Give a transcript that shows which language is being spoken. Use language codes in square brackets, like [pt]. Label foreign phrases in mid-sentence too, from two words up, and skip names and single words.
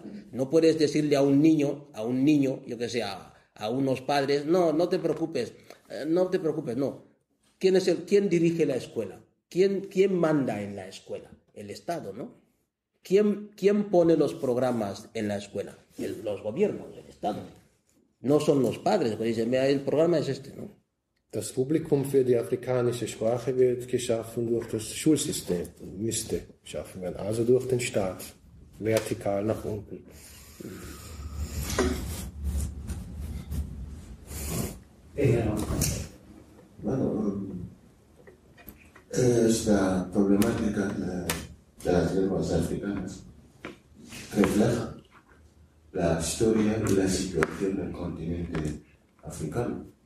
[es] No puedes decirle a un niño, yo que sé, a unos padres, no te preocupes, no. ¿Quién dirige la escuela? ¿Quién manda en la escuela? El Estado, ¿no? ¿Quién pone los programas en la escuela? Los gobiernos, el Estado. No son los padres que dicen, mira, el programa es este, ¿no? [de] Das Publikum für die afrikanische Sprache wird geschaffen durch das Schulsystem, müsste geschaffen werden, also durch den Staat, vertikal nach unten. [es] Bueno, esta problemática de las lenguas africanas refleja la historia y la situación del continente africano,